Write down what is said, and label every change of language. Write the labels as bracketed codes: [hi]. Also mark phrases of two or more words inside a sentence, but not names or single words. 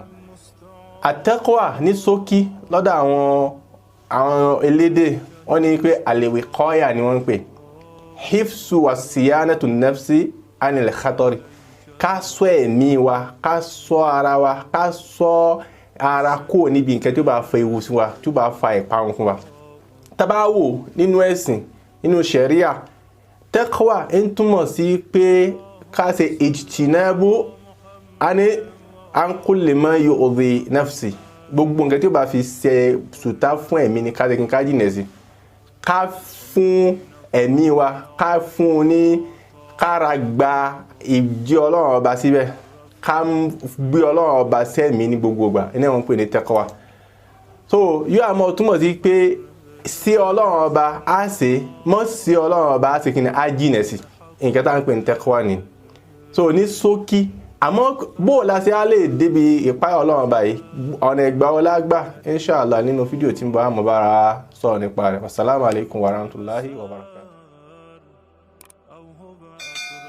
[yo] At-Taqwah ní ṣókí lọ́dọ̀ àwọn elédè wọ́n ní pé al-wiqaya ni wọ́n ń pè, [ar] حفظ وصيانة نفس عن الخطر, [yo] ká ṣọ́ ẹ̀mí wa, ká ṣọ́ ara wa, ká ṣọ́ ara kó níbi nǹkan tí ó bá fa ewu sí wa, tí ó bá fa ìparun fún wa. Tá bá wò nínú ẹ̀sìn nínú sharia, Taqwa ń túmọ̀ sí pé ká ṣe [ar] اجتناب عن كل ما يؤذي نفس, [yo] gbogbo nǹkan tí ó bá fi ṣe sùtá fún ẹ̀mí ni ká ṣe ká jìnà sí. Ká fún ẹ̀mí wa, ká fún ní kára gba ìjì Ọlọ́run ọba síbẹ̀, ká gbé Ọlọ́run ọba sẹ́mi ní gbogbo ìgbà, iná wọn pè ní Taqwa. So yóò àmọ́ túmọ̀ sí pé sí Ọlọ́run ọba á ṣe, mọ́ sí Ọlọ́run ọba á ṣe kí ni á jìnà sí, nǹkan tá ń pè ní Taqwa ni. So ní ṣókí, àmọ́ bó la ṣe á lè débi ìpáyà Ọlọ́run ọba yìí, ọ̀nà ìgbà ọlá gbà inshallah nínú fídíò tí ń bọ̀ àmọ́ bára sọ̀rọ̀ nípa rẹ̀. [ar] السلام عليكم ورحمة الله وبركاته.